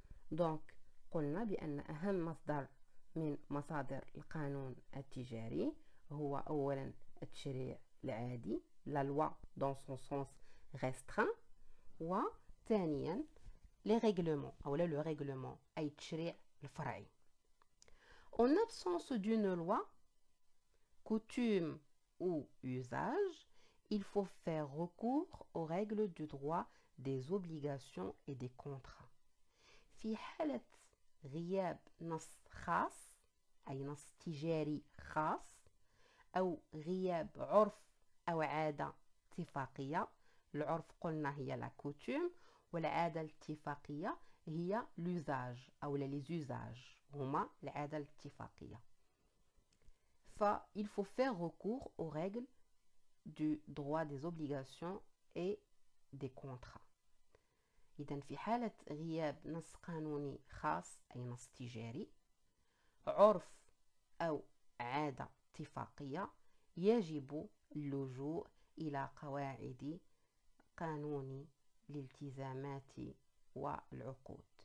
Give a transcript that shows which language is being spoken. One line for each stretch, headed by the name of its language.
Arabic: دونك قلنا بأن أهم مصدر من مصادر القانون التجاري هو أولا التشريع العادي
French: la loi dans son sens restreint،
Arabic: وثانيا
French: les règlements
Arabic: أو
French: le règlement
Arabic: أي التشريع الفرعي.
French: En absence d'une loi, coutume ou usage, il faut faire recours aux règles du droit des obligations et des contrats.
Arabic: في حالة غياب نص خاص أي نص تجاري خاص، أو غياب عرف أو عادة اتفاقية، العرف قلنا هي لا كوتوم، والعادة الاتفاقية هي
French: l'usage
Arabic: أو
French: les usages
Arabic: هما العادة الاتفاقية.
French: il faut faire recours aux règles du droit des obligations et des contrats.
Arabic: إذن في حالة غياب نص قانوني خاص أي نص تجاري، عرف أو عادة اتفاقية، يجب اللجوء إلى قواعد قانون الالتزامات والعقود.